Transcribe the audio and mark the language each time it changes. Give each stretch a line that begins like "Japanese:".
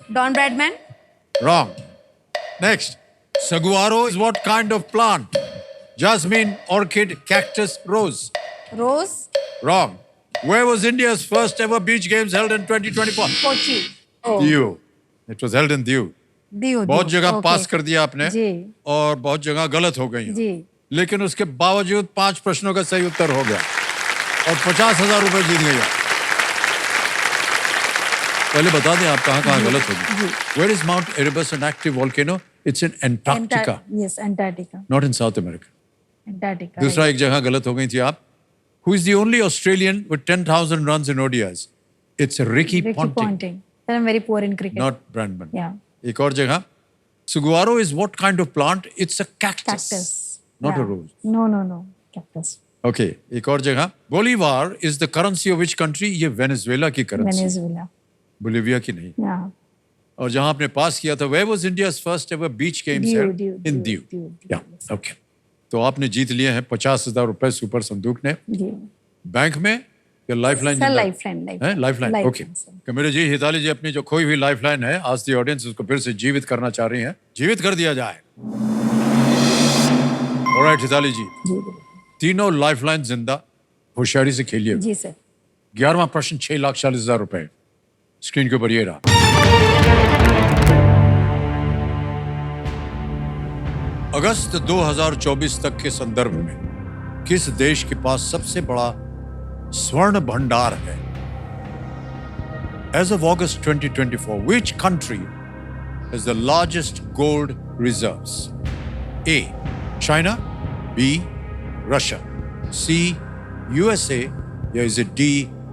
Hindi: Don Bradman.
English: Wrong. Next. Saguaro is what kind of plant? Jasmine, orchid, cactus, rose. Rose. Wrong. Where was India's first ever beach games held in 2024?
Hindi: Kochi.
English: Diu. It was held in Diu.
Hindi: दियो। बहुत जगह पास कर दिया आपने जी। और बहुत जगह गलत हो गई हैं। जी। लेकिन उसके बावजूद 5 प्रश्नों का सही उत्तर हो गया और 50,000 रुपए जीत गई आप। पहले बता दें आप कहाँ गलत हो गई।
English: Where is Mount Erebus, an active volcano? It's in Antarctica, yes Antarctica. not in South America.
Hindi: Antarctica. दूसरा एक जगह गलत हो गई थी आप।
English: Who is the only Australian with 10,000 runs in ODIs? It's Ricky Ponting,
Hindi: Ponting.
English: Sir I am very poor in cricket. not Brandman. या
Hindi: एक और जगह,
English: Saguaro is what kind of plant? It's a cactus, cactus. not a rose. No no no cactus. Okay,
Hindi: एक और जगह,
English: Bolivar is the currency of which country?
Hindi: ये Venezuela की currency, Venezuela. Bolivia की नहीं। या और जहां आपने पास किया था,
English: Where was India's first ever beach games Diu, held? Diu, In Diu, Diu. Diu, Yeah, okay.
Hindi: तो आपने जीत लिए हैं 50,000 रुपए सुपर संदूक ने। जी। बैंक में या lifeline? Sir lifeline. Lifeline. Okay. कमेरे जी, हिताली जी अपनी जो खोई हुई लाइफलाइन है आज दी ऑडियंस उसको फिर से जीवित करना चाह रही हैं। जीवित कर दिया जाए। ऑलराइट हिताली जी, जी तीनों लाइफलाइन जिंदा, होशियारी से खेलिए। जी सर। 11वां प्रश्न 6,40,000 रुपए स्क्रीन के ऊपर ये रहा। अगस्त 2024 तक के संदर्भ में किस देश के पास सबसे बड़ा स्वर्ण भंडार है?
English: As of August 2024, which country has the largest gold reserves? A. China, B. Russia, C. USA,
Hindi: या
English: is it D.